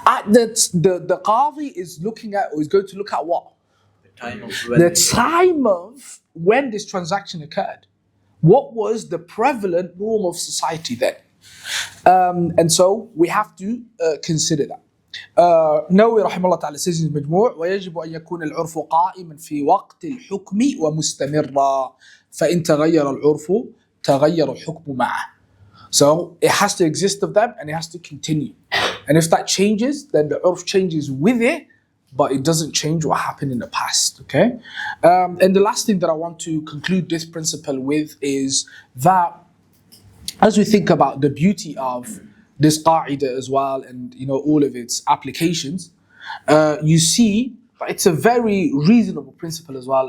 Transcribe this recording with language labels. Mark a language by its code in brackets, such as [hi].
[en] The Qadi is looking at, or is going to look at what? The time of when this transaction occurred. What was the prevalent norm of society then? And so we have to consider that. [ar] نووي رحمه الله تعالى [en] says in [ar] المجموع ويجب أن يكون العرف قائما في وقت الحكم ومستمرا فإن تغير العرف تغير الحكم معه. [en] So it has to exist of them and it has to continue. And if that changes, then the urf changes with it, but it doesn't change what happened in the past. Okay. And the last thing that I want to conclude this principle with is that as we think about the beauty of this qa'idah as well, and all of its applications, you see it's a very reasonable principle as well.